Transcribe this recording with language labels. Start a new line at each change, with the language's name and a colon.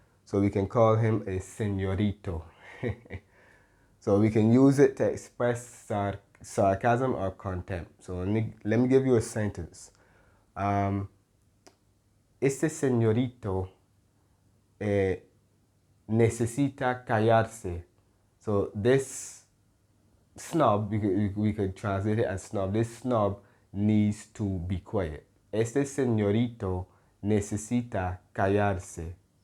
English: So we can call him a señorito. So we can use it to express sarcasm or contempt. So let me give you a sentence.
Spanish: Este señorito necesita callarse.
English: So this snob, we could translate it as snob. This snob needs to be quiet.
Spanish: Este señorito necesita callarse.